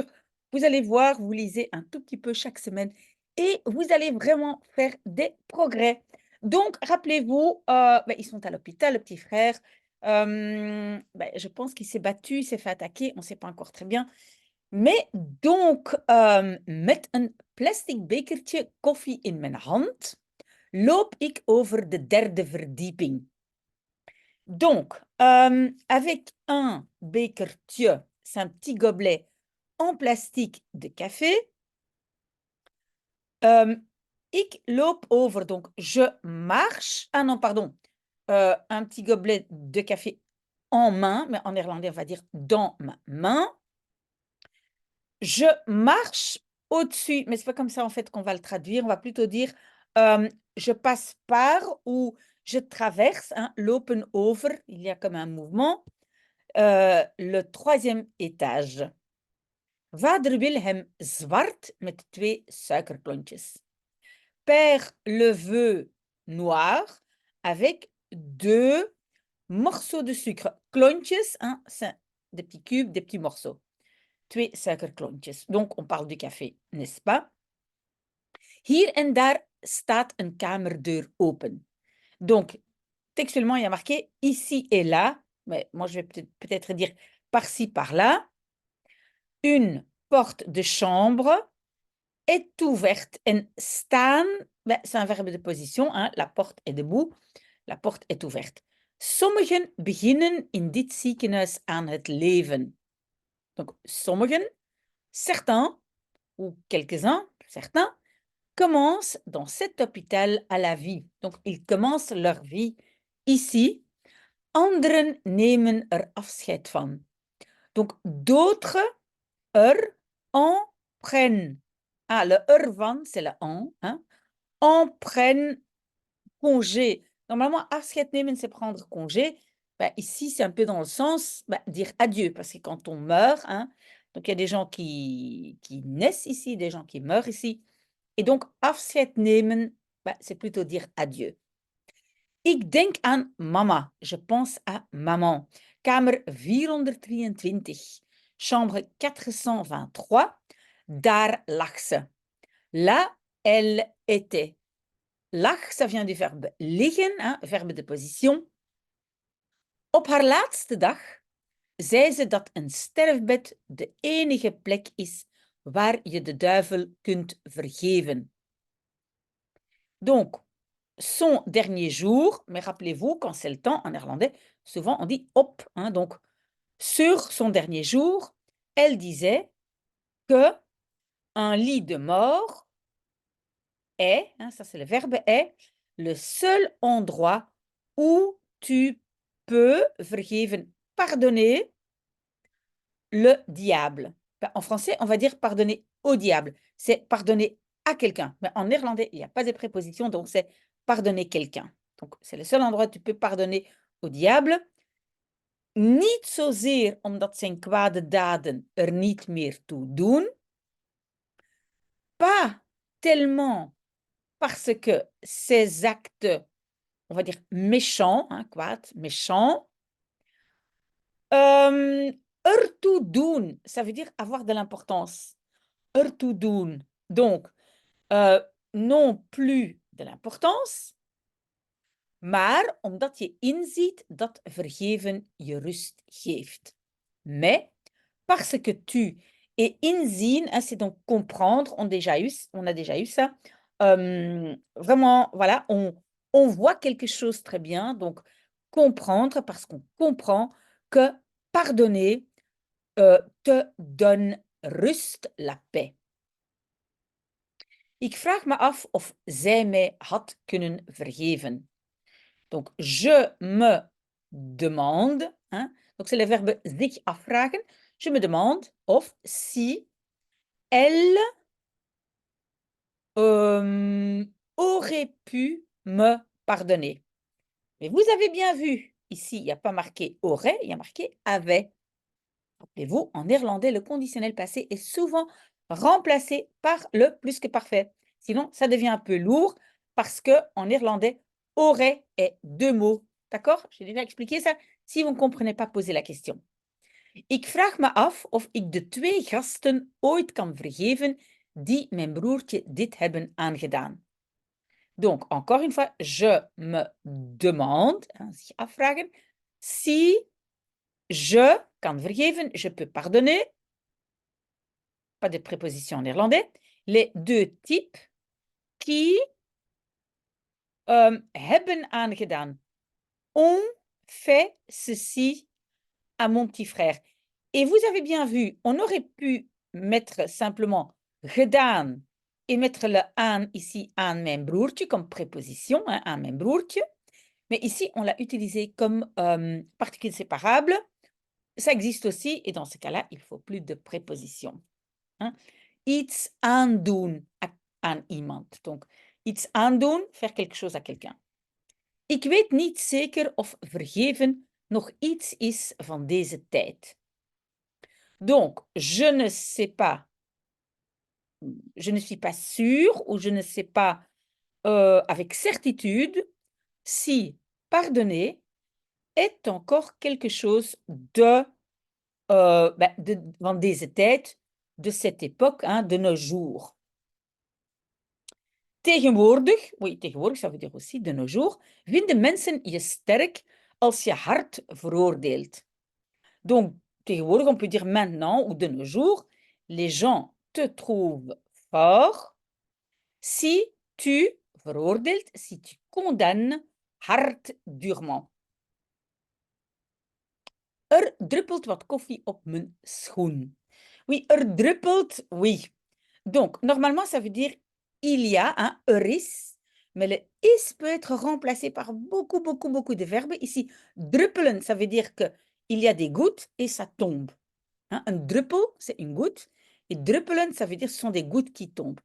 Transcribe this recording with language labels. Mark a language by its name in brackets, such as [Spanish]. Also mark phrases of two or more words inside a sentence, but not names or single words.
[French] Vous allez voir, vous lisez un tout petit peu chaque semaine et vous allez vraiment faire des progrès. Donc, rappelez-vous, ils sont à l'hôpital, le petit frère. Je pense qu'il s'est battu, il s'est fait attaquer, on ne sait pas encore très bien. Mais donc, [Dutch] met een plastic bekertje koffie in mijn hand, loop ik over de derde verdieping. [French] Donc, avec un bekertje, c'est un petit gobelet en plastique de café. [Dutch] Ik loop over, [French] donc je marche. Ah non, pardon. Un petit gobelet de café en main, mais en néerlandais, on va dire dans ma main. Je marche au-dessus, mais c'est pas comme ça en fait qu'on va le traduire. On va plutôt dire je passe par ou je traverse, hein, [Dutch] lopen over, [French] il y a comme un mouvement. Le troisième étage. [Dutch] Vader Wilhelm zwart met twee suikerklontjes. [French] Père le veut noir avec deux morceaux de sucre. Klontjes, hein, c'est des petits cubes, des petits morceaux. [Dutch] Twee suikerklontjes. [French] Donc, on parle du café, n'est-ce pas? [Dutch] Hier en daar staat een kamerdeur open. [French] Donc, textuellement, il y a marqué ici et là, mais moi, je vais peut-être dire par-ci, par-là. Une porte de chambre est ouverte. [Dutch] En staan, [French] c'est un verbe de position, hein, la porte est debout, la porte est ouverte. [Dutch] Sommigen beginnen in dit ziekenhuis aan het leven. [French] Donc, sommigen, certains, ou quelques-uns, certains, commencent dans cet hôpital à la vie. Donc, ils commencent leur vie ici. [Dutch] Anderen nemen er afscheid van. [French] Donc, d'autres, en prennent. Ah, le van, c'est le en prennent congé. Normalement, [Dutch] afscheid nemen, [French] c'est prendre congé. Ici, c'est un peu dans le sens dire adieu, parce que quand on meurt, donc il y a des gens qui naissent ici, des gens qui meurent ici. Et donc, [Dutch] afscheid nemen, [French] c'est plutôt dire adieu. [Dutch] Ik denk aan mama. [French] Je pense à maman. [Dutch] Kamer 423, chambre 423. Daar lag ze. [French] Là, elle était. Lag, ça vient du verbe liggen, verbe de position. [Dutch] Op haar laatste dag zei ze dat een sterfbed de enige plek is waar je de duivel kunt vergeven. [French] Donc, son dernier jour, mais rappelez-vous, quand c'est le temps en néerlandais, souvent on dit op. Donc, sur son dernier jour, elle disait que un lit de mort est, ça c'est le verbe est, le seul endroit où tu peux vergeven, pardonner le diable. En français, on va dire pardonner au diable. C'est pardonner à quelqu'un. Mais en néerlandais, il n'y a pas de préposition, donc c'est pardonner quelqu'un. Donc, c'est le seul endroit où tu peux pardonner au diable. [Dutch] Niet zozeer omdat zijn kwade daden er niet meer toe doen. [French] Pas tellement parce que ces actes, on va dire méchants, kwaad, méchants, [Dutch] ertoe doen, [French] ça veut dire avoir de l'importance. [Dutch] Ertoe doen. [French] Donc, non plus de l'importance, [Dutch] maar omdat je inziet dat vergeven je rust geeft. [French] Mais parce que tu et inzien, c'est donc comprendre, on a déjà eu ça. Vraiment, voilà, on voit quelque chose très bien, donc comprendre parce qu'on comprend que pardonner te donne rust, la paix. [Dutch] Ik vraag me af of zij mij had kunnen vergeven. [French] Donc, je me demande, donc c'est le verbe [Dutch] zich afvragen. [French] Je me demande of si Elle aurait pu me pardonner. Mais vous avez bien vu, ici, il n'y a pas marqué aurait, il y a marqué avait. Rappelez-vous, en néerlandais, le conditionnel passé est souvent remplacé par le plus que parfait. Sinon, ça devient un peu lourd parce que en néerlandais, aurait est deux mots. D'accord? J'ai déjà expliqué ça. Si vous ne comprenez pas, posez la question. [Dutch] Ik vraag me af of ik de 2 gasten ooit kan vergeven die mijn broertje dit hebben aangedaan. [French] Donc, encore une fois, je me demande, [Dutch] zich afvragen, [French] si je [Dutch] kan vergeven, [French] je peux pardonner, pas de préposition en néerlandais, les deux types qui [Dutch] hebben aangedaan. [French] On fait ceci à mon petit frère. Et vous avez bien vu, on aurait pu mettre simplement gedaan et mettre le aan ici [Dutch] aan mijn broertje [French] comme préposition, hein, [Dutch] aan mijn broertje. [French] Mais ici, on l'a utilisé comme particule séparable. Ça existe aussi, et dans ce cas-là, il ne faut plus de préposition. Hein. [Dutch] Iets aandoen aan iemand. Donc, iets aandoen, [French] faire quelque chose à quelqu'un. [Dutch] Ik weet niet zeker of vergeven nog iets is van deze tijd. [French] Donc, je ne sais pas, je ne suis pas sûre ou je ne sais pas avec certitude si pardonner est encore quelque chose [Dutch] van deze tijd, [French] de cette époque, hein, de nos jours. Tegenwoordig, oui, tegenwoordig, ça veut dire aussi de nos jours, [Dutch] vinden mensen je sterk als je hard veroordeelt. [French] Donc, tegenwoordig, on peut dire maintenant ou de nos jours, les gens te trouvent fort si tu veroordeelt, si tu condamnes hard durement. [Dutch] Er druppelt wat koffie op mijn schoen. [French] Oui, [Dutch] er druppelt, [French] oui. Donc, normalement, ça veut dire il y a, hein, [Dutch] er is, [French] mais le is peut être remplacé par beaucoup, beaucoup, beaucoup de verbes. Ici, druppelen, ça veut dire qu'il y a des gouttes et ça tombe. Hein, un druppel, c'est une goutte. Et druppelen, ça veut dire ce sont des gouttes qui tombent.